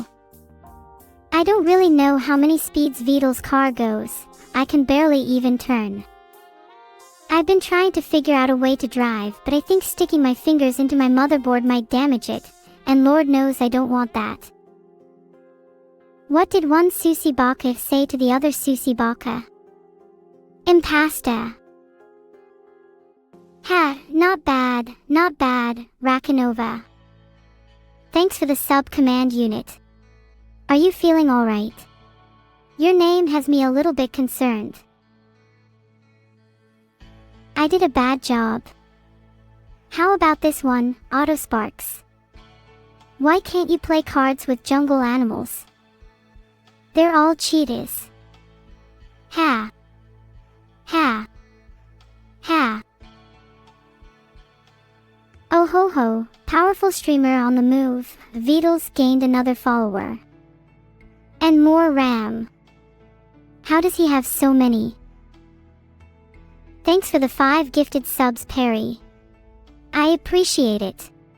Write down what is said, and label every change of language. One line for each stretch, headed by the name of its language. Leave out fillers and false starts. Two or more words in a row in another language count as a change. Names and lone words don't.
English: I don't really know how many speeds Vidal's car goes. I can barely even turn. I've been trying to figure out a way to drive, but I think sticking my fingers into my motherboard might damage it, and Lord knows I don't want that. What did one Susie Baka say to the other Susie Baka? Impasta. Ha, not bad, Rakanova. Thanks for the sub command unit. Are you feeling alright? Your name has me a little bit concerned. I did a bad job. How about this one, Autosparks? Why can't you play cards with jungle animals? They're all cheetahs. Ha. Ha. Ha. Oh ho ho, powerful streamer on the move, VODs gained another follower. And more RAM. How does he have so many? Thanks for the 5 gifted subs, Perry. I appreciate it.